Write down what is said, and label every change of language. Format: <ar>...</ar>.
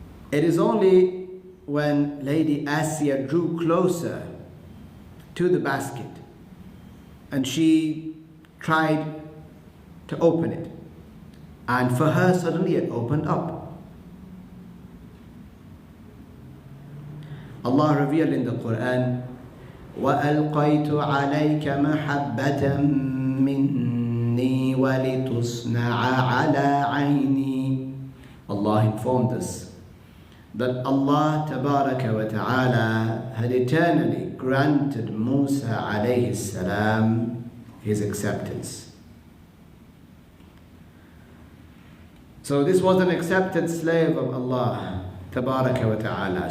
<en>It is only when Lady Asiya drew closer to the basket and she tried to open it, and for her suddenly it opened up. Allah revealed in the Quran,</en> <ar>وَأَلْقَيْتُ عَلَيْكَ مَحَبَّةً مِّنِّي وَلِتُصْنَعَ عَلَى عَيْنِي.</ar> <en>Allah informed us that Allah Tabaraka wa Ta'ala had eternally granted Musa alayhi salam his acceptance. So this was an accepted slave of Allah Tabaraka wa Ta'ala.</en>